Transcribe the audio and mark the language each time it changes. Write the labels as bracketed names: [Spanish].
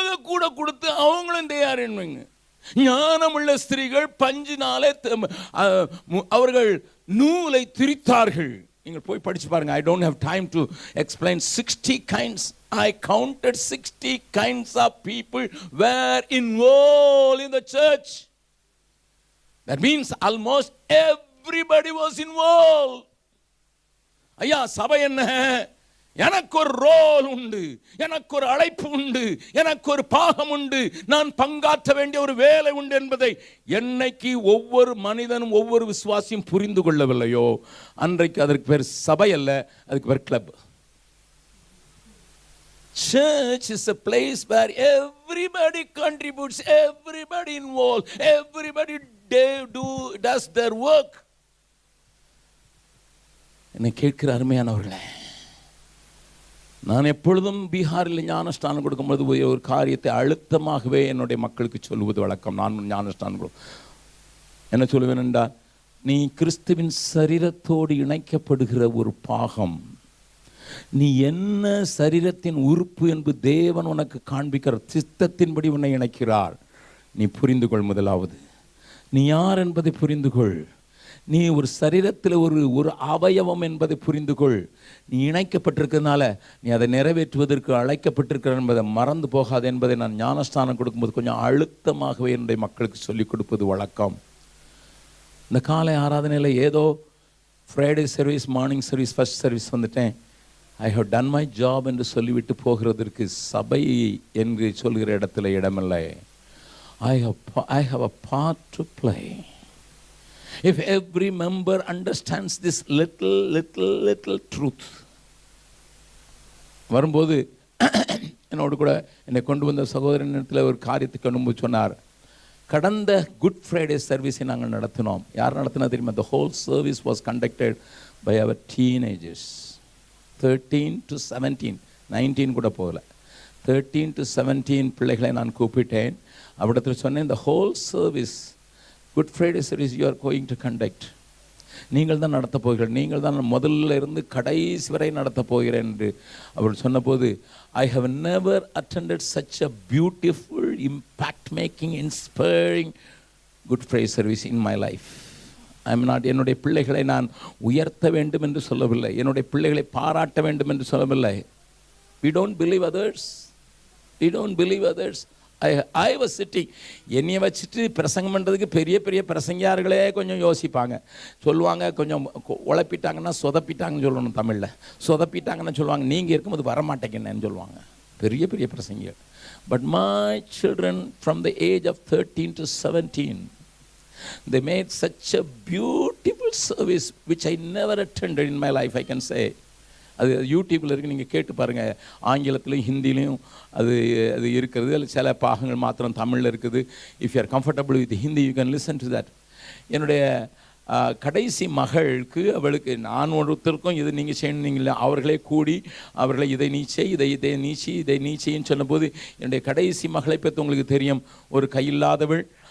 [Tamil] கூட கொடுத்து அவங்களும் தயாரிங்க. ஞானமுள்ள ஸ்திரீகள் பஞ்சினாலே அவர்கள் நூலை திரித்தார்கள். நீங்கள் போய் படிச்சு பாருங்க. [English] I don't have time to explain 60 kinds. I counted 60 kinds of people were involved in the church. That means almost everybody was involved. [Tamil] ஐயா, சபை என்ன? எனக்கு ஒரு ரோல் உண்டு, எனக்கு ஒரு அழைப்பு உண்டு, எனக்கு ஒரு பாகம் உண்டு, நான் பங்காற்ற வேண்டிய ஒரு வேலை உண்டு என்பதை என்னைக்கு ஒவ்வொரு மனிதனும் ஒவ்வொரு விசுவாசியும் புரிந்து கொள்ளவில்லையோ அன்றைக்கு அதற்கு பேர் சபை அல்ல, அதுக்கு பேர் club. [English] Church is a place where everybody contributes, everybody involved, everybody does their work. [Tamil] என்னை கேட்கிற அருமையானவர்களே, நான் எப்பொழுதும் பீகாரில் ஞானஸ்தானம் கொடுக்கும்போது ஒரு காரியத்தை அழுத்தமாகவே என்னுடைய மக்களுக்கு சொல்லுவது வழக்கம். நான் ஞானஸ்தானம் என்ன சொல்லுவேன் என்றால், நீ கிறிஸ்துவின் சரீரத்தோடு இணைக்கப்படுகிற ஒரு பாகம். நீ என்ன சரீரத்தின் உறுப்பு என்று தேவன் உனக்கு காண்பிக்கிற சித்தத்தின்படி உன்னை இணைக்கிறார். நீ புரிந்து கொள். முதலாவது நீ யார் என்பதை புரிந்து கொள். நீ ஒரு சரீரத்தில் ஒரு அவயவம் என்பதை புரிந்து கொள். நீ இணைக்கப்பட்டிருக்கிறதுனால நீ அதை நிறைவேற்றுவதற்கு அழைக்கப்பட்டிருக்கிற என்பதை மறந்து போகாது என்பதை நான் ஞானஸ்தானம் கொடுக்கும்போது கொஞ்சம் அழுத்தமாகவே என்னுடைய மக்களுக்கு சொல்லிக் கொடுப்பது வழக்கம். இந்த காலை ஆராதனையில் ஏதோ Friday service, morning service, first service வந்துட்டேன், [English] I have done my job [Tamil] என்று சொல்லிவிட்டு போகிறதற்கு சபை என்று சொல்கிற இடத்துல இடமில்லை. [English] I have a part to play. If every member understands this little truth. [Tamil] வரும்போது என்னோடு கூட என்னை கொண்டு வந்த சகோதரனிடத்தில் ஒரு காரியத்தை கொண்டு சொன்னார். கடந்த குட் ஃப்ரைடே சர்வீஸை நாங்கள் நடத்தினோம். யார் நடத்தினா தெரியுமா? [English] The whole service was conducted by our teenagers, 13 to 17, [Tamil] 19 கூட போகல, [English] 13 to 17 [Tamil] பிள்ளைகளை நான் கூப்பிட்டேன். அவிடத்தில் சொன்னேன், [English] the whole service, Good Friday service you are going to conduct, [Tamil] நீங்கள் தான் நடத்த போகிறீர்கள், நீங்கள் தான் முதல்ல இருந்து கடைசி வரை நடத்த போகிறேன் என்று அவர் சொன்னபோது, [English] I have never attended such a beautiful, impact making, inspiring good Friday service in my life. I am not, [Tamil] என்னுடைய பிள்ளைகளை நான் உயர்த்த வேண்டும் என்று சொல்லவில்லை, என்னுடைய பிள்ளைகளை பாராட்ட வேண்டும் என்று சொல்லவில்லை. [English] We don't believe others. We don't believe others. I was sitting, [Tamil] என்னைய வச்சுட்டு பிரசங்கம் பண்ணுறதுக்கு பெரிய பெரிய பிரசங்கியார்களே கொஞ்சம் யோசிப்பாங்க, சொல்லுவாங்க, கொஞ்சம் உழப்பிட்டாங்கன்னா சொதப்பிட்டாங்கன்னு சொல்லணும் தமிழில், சொதப்பிட்டாங்கன்னு சொல்லுவாங்க, நீங்கள் இருக்கும்போது வரமாட்டேங்கன்னு சொல்லுவாங்க பெரிய பெரிய பிரசங்கிகள். [English] But my children from the age of 13 to 17, they made such a beautiful service which I never attended in my life, I can say. [Tamil] அது யூடியூப்பில் இருக்குது, நீங்கள் கேட்டு பாருங்கள். ஆங்கிலத்திலையும் ஹிந்திலையும் அது அது இருக்கிறது. அதில் சில பாகங்கள் மாத்திரம் தமிழில் இருக்குது. [English] If you are comfortable with Hindi you can listen to that. [Tamil] என்னுடைய கடைசி மகளுக்கு, அவளுக்கு நான் ஒருத்தருக்கும் இது நீங்கள் செய்யணுங்களா, அவர்களே கூடி அவர்களை இதை நீச்சை இதை நீச்சின்னு சொன்னபோது, என்னுடைய கடைசி மகளை பற்றி உங்களுக்கு தெரியும், ஒரு கையில்லாதவள்.